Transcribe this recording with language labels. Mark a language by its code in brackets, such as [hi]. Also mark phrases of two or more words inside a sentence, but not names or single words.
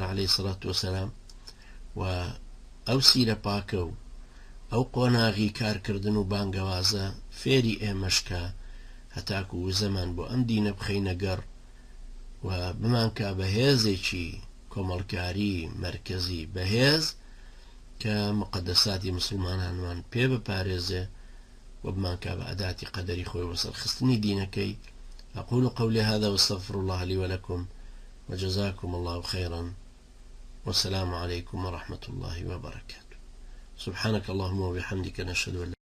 [ar] عەلەیهی سەڵات وەسەلام [ckb] و ئەو سیرە پاکە و ئەو قۆناغی کارکردن و بانگەوازە فێری ئێمەشکە هەتاکو و زەمان بۆ ئەم دینە بخەینە گەڕ و بمانکە بەهێزێکی کۆمەڵکاری مرکزی بەهێز کە مقدساتی مسلمانانمان پێ بپارێزێ و بمانکە بە ئەداتی قەدەری خۆی وەسەرخستنی دینەکەی. [ar] أقول قولي هذا واستغفر الله لي ولكم وجزاكم الله خيرا والسلام عليكم ورحمة الله وبركاته. سبحانك اللهم وبحمدك نشهد أن